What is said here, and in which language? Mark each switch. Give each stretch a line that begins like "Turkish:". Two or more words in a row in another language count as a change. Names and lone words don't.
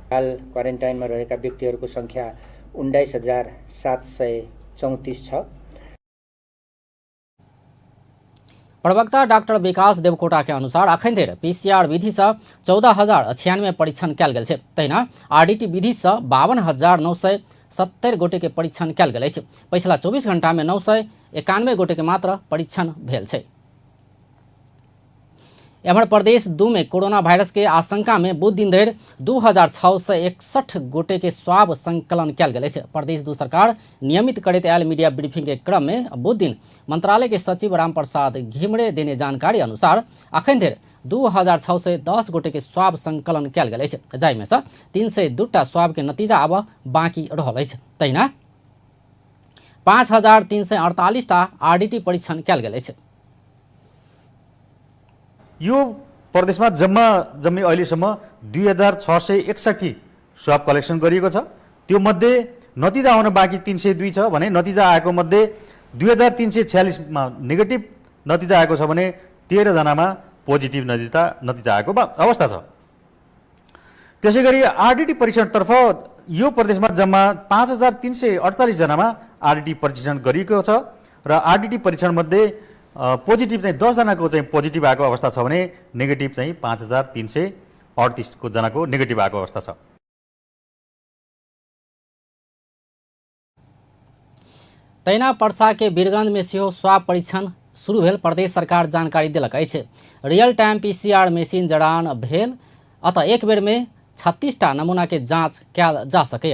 Nepali: हाल क्वारेन्टाइनमा रहेका व्यक्तिहरूको संख्या 19,734 छ।
Maithili: प्रवक्ता डॉक्टर विकास देवकोटा के अनुसार अखन धरि PCR विधि से 14,096 परीक्षण कयल गेल छै। तहिना RDT विधि से 52,970 गोटे के परीक्षण कयल गेल अछि। पिछला 24 घंटा में 991 गोटे के मात्र परीक्षण भेल छै। एम्हर प्रदेश 2 में कोरोना वायरस के आशंका में बुध दिन धरि 2,661 गोटे के स्वाब संकलन कयल गेल अछि। प्रदेश 2 सरकार नियमित करैत आयल मीडिया ब्रीफिंग के क्रम में बुध दिन मंत्रालय के सचिव रामप्रसाद घिमरे देने जानकारी अनुसार अखन धरि 2,610 गोटे के स्वाब संकलन कयल गेल अछि, जाहिमे से 302टा स्वाब के नतीजा आब बाँकी रहल अछि। तहिना 5,348टा RDT परीक्षण कयल गेल अछि।
Nepali: यो प्रदेशमा जम्मै अहिलेसम्म 2,661 स्वाब कलेक्सन गरिएको छ। त्यो मध्ये नतिजा आउन बाँकी 302 छ भने नतिजा आएको मध्ये 2346मा नेगेटिभ नतिजा आएको छ भने 13 जनामा पोजिटिभ नतिजा आएको अवस्था छ। त्यसै गरी आरडिटी परीक्षणतर्फ यो प्रदेशमा जम्मा 5348 जनामा आरडिटी परीक्षण गरिएको छ र आरडिटी परीक्षण मध्ये पोजिटिभ चाहिँ 10 जनाको चाहिँ पोजिटिभ आएको अवस्था छ भने नेगेटिभ चाहिँ 5338 को जनाको नेगेटिभ आएको अवस्था छ।
Maithili: तैना पर्सा के वीरगंज में सेहो स्वाब परीक्षण शुरू भेल प्रदेश सरकार जानकारी दिलक अछि।
English: real time
Maithili: पीसीआर मशीन जड़ान भेल अतः एक बेर में 36टा नमूना के जांच कयल जा सकै।